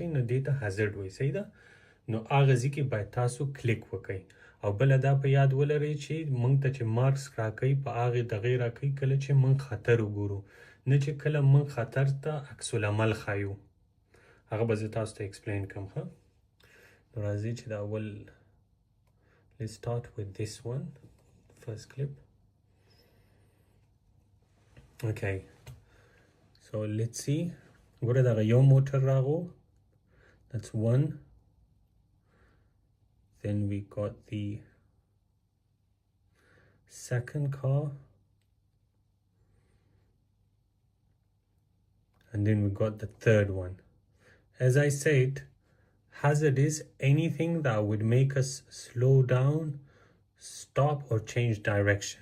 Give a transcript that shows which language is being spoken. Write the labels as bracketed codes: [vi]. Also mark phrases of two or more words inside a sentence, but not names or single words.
[ps] نو دې ته hazard وایي صحیح ده نو هغه ځای کې باید تاسو کلیک وکئ او بله دا په یاد ولرئ چې موږ ته چې مارکس راکوي په هغې دغې راکوي کله چې موږ خطر وګورو نه چې کله موږ خطر ته عکس العمل ښایو هغه به زه تاسو ته ایکسپلین کړم ښه نو راځئ چې د اول [en] let's start with this one first clip okay so let's see [ps] ګوره دغه یو موټر راغو [en] that's one then we got the second car and then we got the third one. As I said, hazard is anything that would make us slow down, stop or change direction.